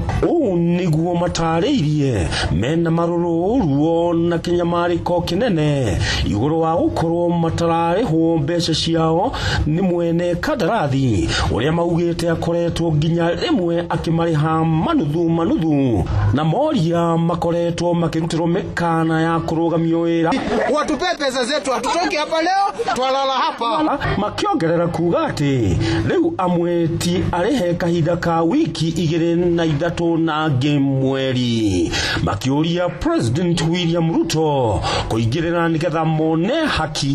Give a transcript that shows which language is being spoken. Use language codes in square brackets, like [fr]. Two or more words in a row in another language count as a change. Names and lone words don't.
[ki] Ũũ nĩguo matarĩirie mena marũrũ ruo na kĩnyamarĩko kĩnene igũrũ wa gũkorwo matararĩhwo mbeca ciao nĩ mwene kandarathi ũrĩa maugĩte akoretwo nginya rimwe akimariha manuthu na moria makoretwo makirutirwo mikana ya kurugamia wira. [sw] Watupe pesa zetu, hatutoki hapa leo, twalala hapa. [ki] Makiongerera kuga ati riu amweti arehe kahinda ka wiki 2 na mweri, makiuria President William Ruto kuingirira nigetha mone haki